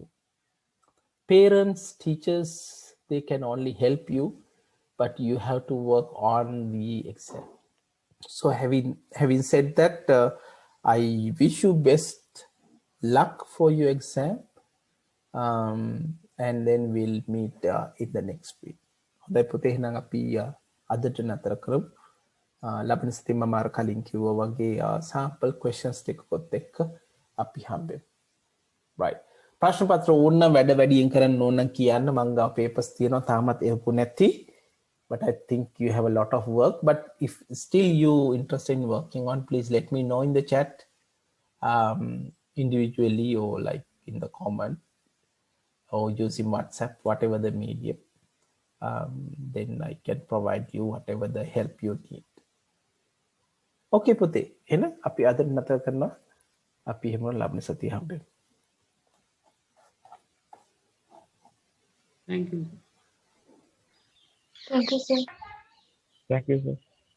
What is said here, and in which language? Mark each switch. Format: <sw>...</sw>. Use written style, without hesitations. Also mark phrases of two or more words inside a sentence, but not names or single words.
<en>Parents, teachers, they can only help you, but you have to work on the exam. So having said that, I wish you best luck for your exam. And then we'll meet in the next week.</en> <si>හොඳයි පුතේ, එහෙනම් අපි අදට නතර කරමු. ලබන සතියේ මම අර කලින් කිව්වා වගේ</si> <en>sample questions</en> <si>ටිකකොත් එක්ක අපි හම්බෙමු.</si> <en>Right.</en> <si>ප්‍රශ්න පත්‍ර ඕන වැඩ වැඩියෙන් කරන්න ඕන නම් කියන්න. මම ගාව papers තියෙනවා තාමත් එහපු නැති.</si> <en>But I think you have a lot of work. But if still you interested in working on, please let me know in the chat, individually or like in the comment, or using WhatsApp, whatever the medium. then I can provide you whatever the help you need.</en> <si>Okay පුතේ එහෙනම් අපි අද නතර කරනවා. අපි එහෙම ලබන සතිය හම්බෙමු.</si> <en>Thank you. Thank you, sir. Thank you, sir.</en>